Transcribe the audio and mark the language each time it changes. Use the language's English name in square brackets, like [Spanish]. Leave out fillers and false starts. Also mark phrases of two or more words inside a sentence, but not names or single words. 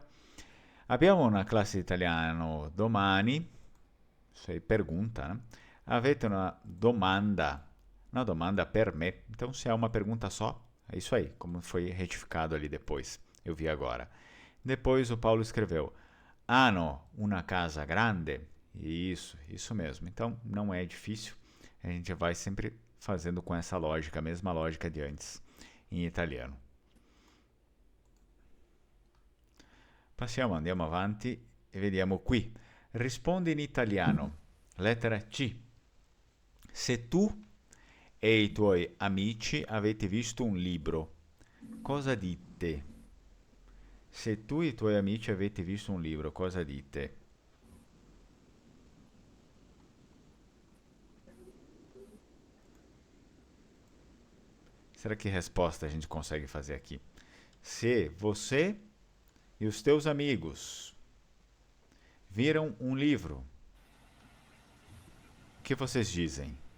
[Italian] Abbiamo una classe di italiano domani. [Portuguese] Isso aí, pergunta, né? [Italian] Avete una domanda per me. [Portuguese] Então, se é uma pergunta só, é isso aí, como foi retificado ali depois. Eu vi agora. Depois o Paulo escreveu: [Italian] hanno una casa grande. [Portuguese] Isso mesmo. Então, não é difícil. A gente vai sempre fazendo com essa lógica, a mesma lógica de antes, em italiano. [Italian] Passiamo, andiamo avanti e vediamo qui. Rispondi in italiano. Lettera C. Se tu e i tuoi amici avete visto un libro, cosa dite? Se tu e i tuoi amici avete visto un libro, cosa dite? [Portuguese] Será que resposta a gente consegue fazer aqui? Se você e os teus amigos viram um livro, o que vocês dizem?